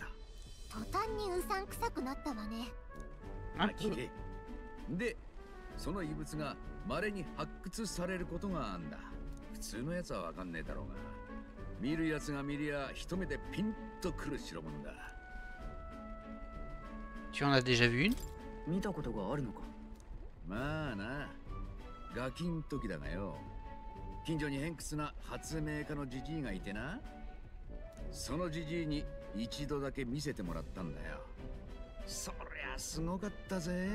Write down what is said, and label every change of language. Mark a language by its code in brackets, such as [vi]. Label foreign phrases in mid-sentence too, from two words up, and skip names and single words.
[ja] 途端にうさんくさくなったわね。でその遺物が稀に発掘されることがあんだ。普通のやつはわかんねえだろうが、見るやつが見りゃ一目でピンとくる代物だ。 [fr] Tu en as déjà vu une? [ja] 見たことがあるのか。まあな、ガキん時だがよ。近所に偏屈な発明家のジジイがいてな。そのジジイに一度だけ見せてもらったんだよ。そりゃすごかったぜ。